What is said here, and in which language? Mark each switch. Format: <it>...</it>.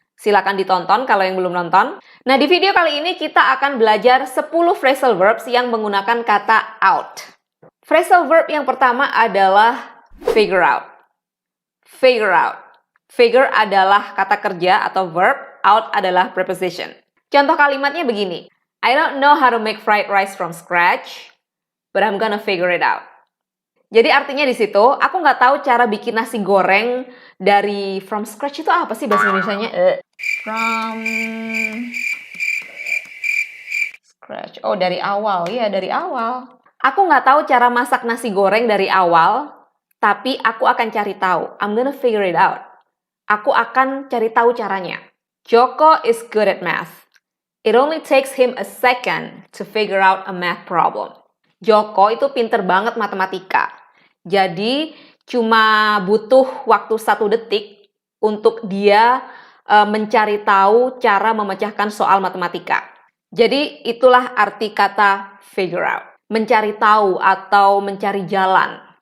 <id>Silakan ditonton kalau yang belum nonton. Nah, di video kali ini kita akan belajar 10 phrasal verbs yang menggunakan kata out. Phrasal verb yang pertama adalah figure out. Figure out. Figure adalah kata kerja atau verb, out adalah preposition. Contoh kalimatnya begini.</id> <en>I don't know how to make fried rice from scratch, but I'm gonna figure it out.</en> <id>Jadi artinya di situ, aku nggak tahu cara bikin nasi goreng dari</id> <en>from scratch</en> <id>itu apa sih bahasa Indonesianya?</id> <en>From scratch.</en> <id>Oh, dari awal. Ya, dari awal. Aku nggak tahu cara masak nasi goreng dari awal, tapi aku akan cari tahu.</id> <en>I'm gonna figure it out.</en> <id>Aku akan cari tahu caranya.</id> <en>Joko is good at math. It only takes him a second to figure out a math problem.</en> <id>Joko itu pinter banget matematika. Jadi cuma butuh waktu 1 detik untuk dia mencari tahu cara memecahkan soal matematika. Jadi itulah arti kata figure out. Mencari tahu atau mencari jalan.</id>